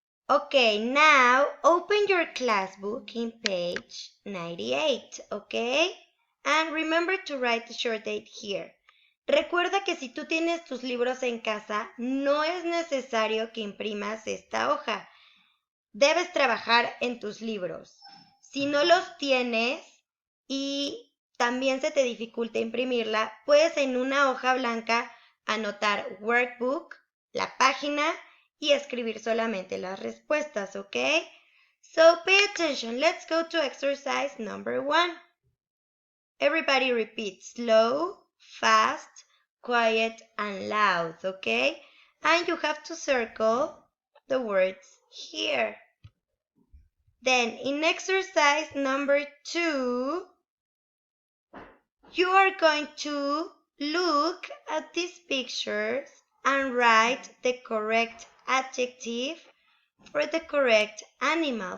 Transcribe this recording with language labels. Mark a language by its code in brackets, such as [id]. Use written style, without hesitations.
[en] Okay, now open your class book in page 98, okay? And remember to write the short date here. [es] Recuerda que si tú tienes tus libros en casa, no es necesario que imprimas esta hoja. Debes trabajar en tus libros. Si no los tienes y también se te dificulta imprimirla, puedes en una hoja blanca anotar workbook, la página y escribir solamente las respuestas, ¿ok? [en] So pay attention. Let's go to exercise number 1. Everybody repeat slow, fast, quiet, and loud, okay? And you have to circle the words here. Then in exercise number 2, you are going to look at these pictures and write the correct adjective for the correct animal.